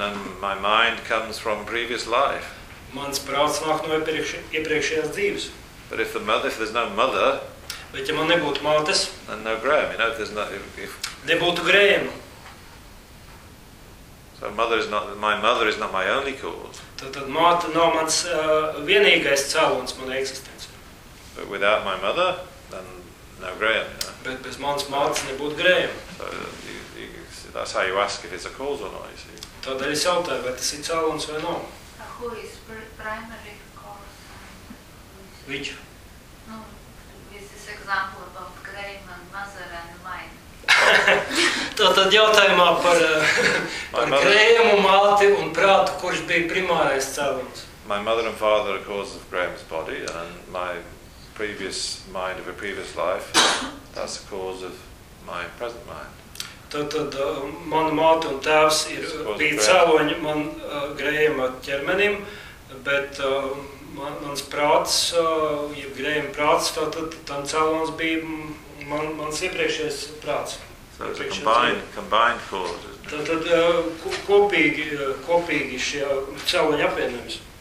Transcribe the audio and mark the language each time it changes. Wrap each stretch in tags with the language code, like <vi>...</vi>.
<en>And then my mind comes from previous life.</en> <lv>Mans prāts nāk no iepriekšējās dzīves.</lv> <en>But if there's no mother,</en> <lv>bet ja man nebūtu mātes,</lv> <en>then no Graham, you know, if there's no...</en> <lv>Nebūtu Graham.</lv> <en>So my mother is not my only cause.</en> <lv>Tad māte nav mans vienīgais cēlons manai eksistencei.</lv> <en>But without my mother, then no Graham, you know.</en> <lv>Bet bez mans mātes nebūtu Graham.</lv> <en>So, that's how you ask if it's a cause or not, you see.</en> <lv>Tādēļ es jautāju, vai tas ir cēlons vai nav.</lv> <en>Who is primary cause? Which? No, this is example about Graham and mother and mine.</en> <lv>Tad jautājumā par Grēmu māti un prātu, kurš bija primārais cēlons.</lv> <en>My mother and father are causes of Graham's body and my previous mind of a previous life, that's the cause of my present mind.</en> <lv>Tad mana māte un tēvs ir bija cēloņi man Grēma ķermenim, bet mans prāts, ja Grēma prāts, tad tam cēlons bija mans iepriekšējais prāts.</lv> <en>So it's a combined cause, isn't it?</en> <lv>Tad kopīgi šie cēloņi apvienojas.</lv>